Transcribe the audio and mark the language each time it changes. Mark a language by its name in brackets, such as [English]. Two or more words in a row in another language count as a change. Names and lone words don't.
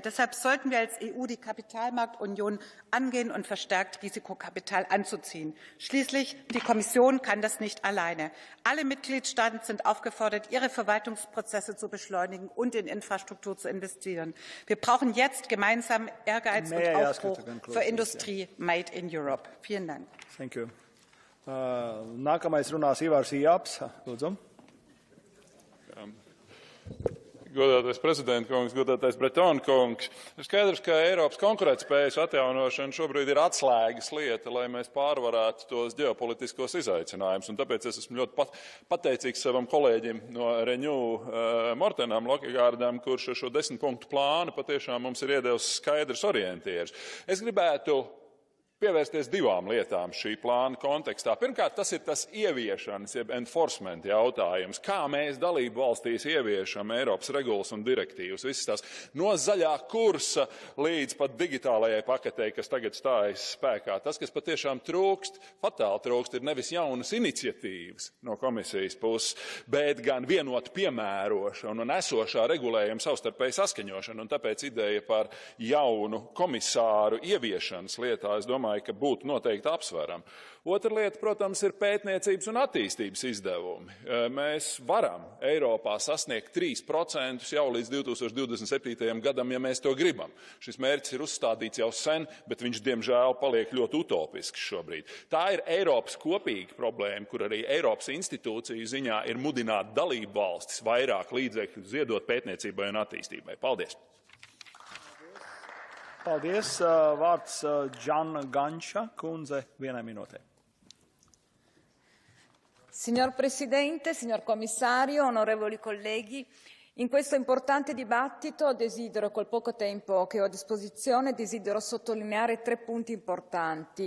[German] Deshalb sollten wir als EU die Kapitalmarktunion angehen und verstärkt Risikokapital anzuziehen. Schließlich, die Kommission kann das nicht alleine. Alle Mitgliedstaaten sind aufgefordert, ihre Verwaltungsprozesse zu beschleunigen und in Infrastruktur zu investieren. Wir brauchen jetzt gemeinsam Ehrgeiz und Aufbruch für Industrie [English] Made in Europe. [German] Vielen Dank. [English] Thank you. [Latvian] Nākamais runās Ivars Jāps. Lūdzu. Godātais prezidenta kungs, godātais Bretona kungs, ir skaidrs, ka Eiropas konkurētspējas atjaunošana šobrīd ir atslēgas lieta, lai mēs pārvarētu tos ģeopolitiskos izaicinājumus. Un tāpēc es esmu ļoti pateicīgs savam kolēģim no Renew Mortenam Lokigārdam, kurš šo 10-punktu plānu patiešām mums ir iedevis skaidrs orientieris. Es gribētu pievērsties 2 lietām šī plāna kontekstā. Pirmkārt, tas ir tas ieviešanas, jeb enforcement jautājums. Kā mēs dalību valstīs ieviešam Eiropas regulas un direktīvas, visas tās no zaļā kursa līdz pat digitālajai paketei, kas tagad stājas spēkā. Tas, kas patiešām trūkst, fatāli trūkst, ir nevis jaunas iniciatīvas no komisijas puses, bet gan vienot piemērošanu un esošā regulējuma savstarpēji saskaņošanu. Un tāpēc ideja par jaunu komisāru ieviešanas lietā, es domāju, ka būtu noteikti apsveram. Otra lieta, protams, ir pētniecības un attīstības izdevumi. Mēs varam Eiropā sasniegt 3% jau līdz 2027. gadam, ja mēs to gribam. Šis mērķis ir uzstādīts jau sen, bet viņš, diemžēl, paliek ļoti utopisks šobrīd. Tā ir Eiropas kopīga problēma, kur arī Eiropas institūciju ziņā ir mudināt dalību valstis vairāk līdzekļu ziedot pētniecībai un attīstībai. Paldies! Paldies. Vārds Džana Ganča kundze, 1 minūte. [Italian] Signor Presidente, signor Commissario, onorevoli colleghi, in questo importante dibattito desidero, col poco tempo che ho a disposizione, desidero sottolineare 3 punti importanti.